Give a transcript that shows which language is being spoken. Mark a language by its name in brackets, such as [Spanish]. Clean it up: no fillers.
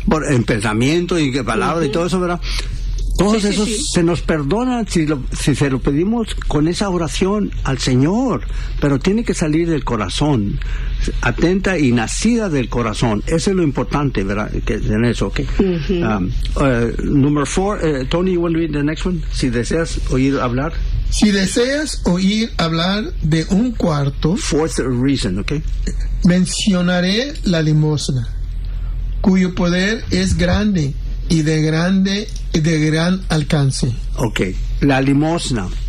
[Spanish] En pensamiento y en palabra uh-huh. y todo eso, ¿verdad? Todos esos se nos perdonan si se lo pedimos con esa oración al Señor, pero tiene que salir del corazón, atenta y nacida del corazón. Eso es lo importante, ¿verdad? Que en eso, ¿ok? Uh-huh. [English] Number four, Tony, you want to read the next one? [Spanish] Si deseas oír hablar. Si deseas oír hablar de un cuarto. [English] Fourth reason, ¿ok? [Spanish] Mencionaré la limosna, cuyo poder es grande. Y de gran alcance. Okay, la limosna.